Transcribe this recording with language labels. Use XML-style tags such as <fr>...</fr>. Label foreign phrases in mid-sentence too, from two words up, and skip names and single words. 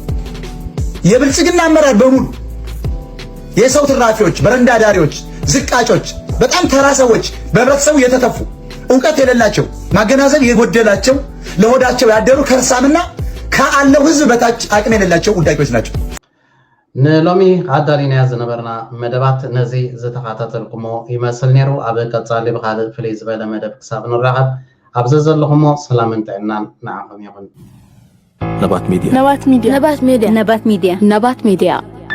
<am>የብልጽግና አመራር በሙሉ የሰው ትራፊዎች በረንዳ ዳሪዎች ዝቃጮች በጣም ተራ ሰዎች በህብረተሰቡ የተተፉ ዕውቀት የሌላቸው ማገናዘብ የጎደላቸው ለሆዳቸው ያደሩ ከርሳምና ከአለው ህዝብ በታች አቅም የሌላቸው ውዳቂዎች ናቸው</am> <ti>ንሎሚ አዳሪና ያዝነበርና መደባት ነዚ ዝተኻታተልኩሞ ይመስል ነይሩ ኣብ ቀጻሊ ብኻል ፍልይ ዝበለ መደብ ክሳብ ንራኸብ ኣብዚ ዘለኹሞ ሰላምን ጥዕናን ንዓኹም ይኹን ነባት ሚድያ</ti>